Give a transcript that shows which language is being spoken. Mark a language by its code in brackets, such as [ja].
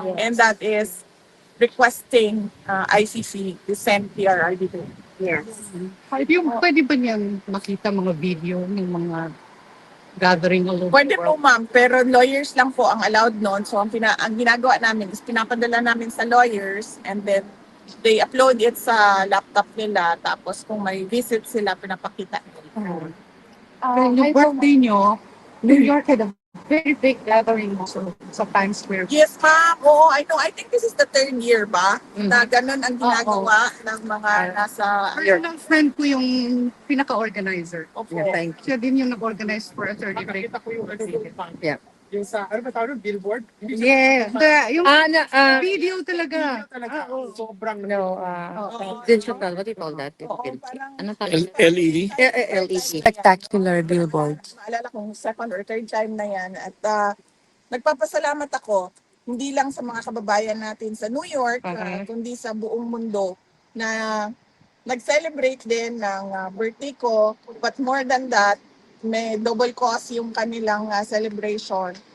[en] And that is requesting ICC to send PRRD. Yes. [tl] Pwede ba niyang makita mga video ng mga gathering [en] all over [tl] Pwede [en] the [tl] po [en] world? [tl] ma'am, pero lawyers lang po ang allowed noon. So ang ginagawa namin is pinapadala namin sa lawyers, [en] and then they upload it [tl] sa laptop nila. Tapos kung may visit sila, pinapakita nila. Yung birthday niyo, [en] New York had a very big gathering also sa Times Square. Yes, ma'am. Oo, I know. I think this is the third year ba? [tl] Na ganun ang ginagawa ng mga nasa... Personal friend ko yung pinaka-organizer. Opo. [en] Yeah, thank you. [tl] Siya din yung nag-organize [en] for a 30-day. Yeah. [tl] Yung sa, ano ba tawag, billboard? Yeah. Yung video talaga. Sobrang [en] Digital, what do you call that? [tl] Oo, parang... Ano tawag? [en] LED? LED. Spectacular billboard. [tl] Maalala kong second or third time na yan. At nagpapasalamat ako, hindi lang sa mga kababayan natin sa New York, kundi sa buong mundo na nag-celebrate din ng birthday ko. [en] But more than that, may double cause [tl] yung kanilang [en] celebration.